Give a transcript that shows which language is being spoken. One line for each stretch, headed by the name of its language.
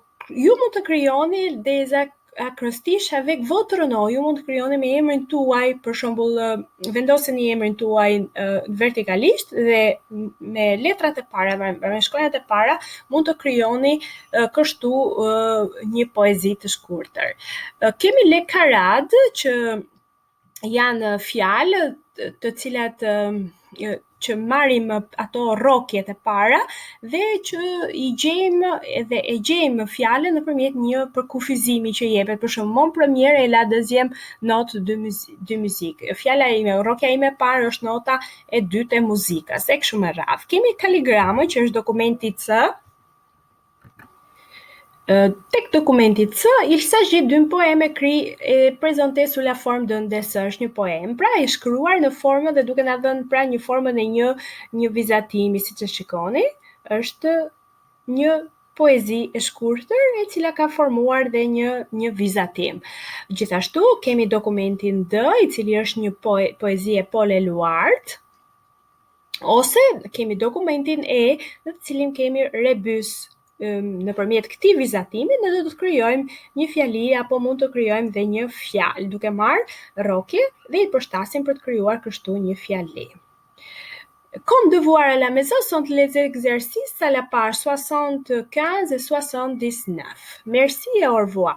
Albanian: Ju mund të krijoni des acrostiches avec votre nom. Ju mund të krijoni me emrin tuaj, për shembull, vendoseni emrin tuaj vertikalisht dhe me letrat e para, me shkronjat e para, mund të krijoni kështu një poezi të shkurtër. Kemi le karad që janë fjalë të cilat që marrim ato rrokjet e para dhe që e gjejmë fjalën nëpërmjet një përkufizimi që jepet. Për shembull,
French: mon première et la deuxième note de musique.
Albanian: Fjala ime, rrokja ime e parë është nota e dytë e muzikës. E kështu me radhë. Kemi kaligramën që është dokumenti C. Tek dokumenti C,
French: il s'agit d'une poème écrit et présenté sous la forme d'un dessin,
Albanian: është një poem, pra i shkruar në formën dhe duke na dhënë pra një formën e një vizatimi, siç e shikoni, është një poezi e shkurtër e cila ka formuar dhe një vizatim. Gjithashtu kemi dokumentin D, i cili është një poezi e Paul Eluard, ose kemi dokumentin E, në të cilin kemi rebus. Nëpërmjet këtij vizatimi ne do të krijojmë një fjali apo mund të krijojmë dhe një fjalë duke marrë rrokje dhe i përshtasim për të krijuar kështu një fjali.
French: Comme devoir à la maison sont les exercices à la page 75 et 79. Merci et au revoir.